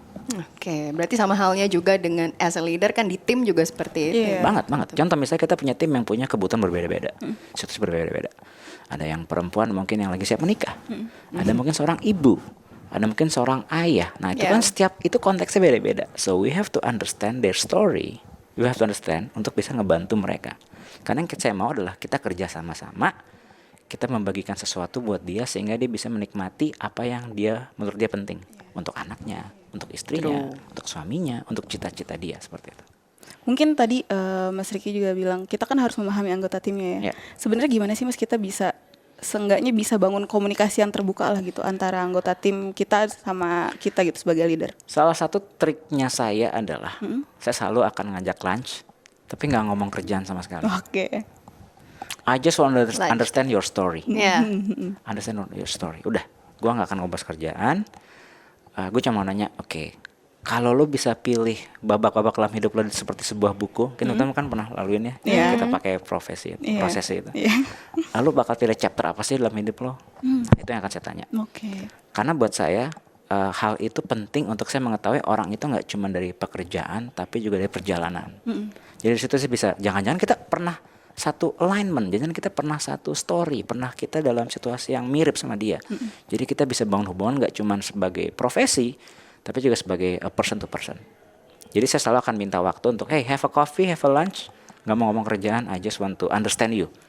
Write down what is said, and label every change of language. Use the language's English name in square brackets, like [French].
[Indonesian] Oke, berarti sama halnya juga dengan [English] as a leader [Indonesian] kan di tim juga seperti itu. Iya. Banget. Contoh misalnya kita punya tim yang punya kebutuhan berbeda-beda, situasi berbeda-beda. Ada yang perempuan mungkin yang lagi siap menikah, ada mungkin seorang ibu, ada mungkin seorang ayah. Nah itu kan setiap itu konteksnya beda-beda. [English] So we have to understand their story. We have to understand [Indonesian] untuk bisa ngebantu mereka. Karena yang saya mau adalah kita kerja sama-sama, kita membagikan sesuatu buat dia sehingga dia bisa menikmati apa yang dia menurut dia penting untuk anaknya, untuk istrinya, untuk suaminya, untuk cita-cita dia seperti itu. Mungkin tadi Mas Ricky juga bilang kita kan harus memahami anggota timnya ya. Ya. Sebenarnya gimana sih Mas kita bisa seenggaknya bisa bangun komunikasi yang terbuka lah gitu antara anggota tim kita sama kita gitu sebagai leader. Salah satu triknya saya adalah saya selalu akan ngajak lunch, tapi nggak ngomong kerjaan sama sekali. Oke. [English] I just want to understand your story. [Indonesian] Iya. [English] Understand your story. [Indonesian] Udah, gua nggak akan ngobrol kerjaan. Gue cuma mau nanya, oke, kalau lo bisa pilih babak-babak dalam hidup lo seperti sebuah buku, kita kan pernah laluin ya, [English] Yeah. [Indonesian] kita pakai prosesi itu. Iya. Lo bakal pilih chapter apa sih dalam hidup lo? Itu yang akan saya tanya. Oke. Karena buat saya hal itu penting untuk saya mengetahui orang itu nggak cuma dari pekerjaan, tapi juga dari perjalanan. Jadi di situ sih bisa, jangan-jangan kita pernah satu alignment. Jadi kita pernah satu story, pernah kita dalam situasi yang mirip sama dia. Jadi kita bisa bangun hubungan nggak cuma sebagai profesi, tapi juga sebagai [English] person to person. [Indonesian] Jadi saya selalu akan minta waktu untuk, hey, [English] have a coffee, have a lunch. [Indonesian] Nggak mau ngomong kerjaan, [English] I just want to understand you.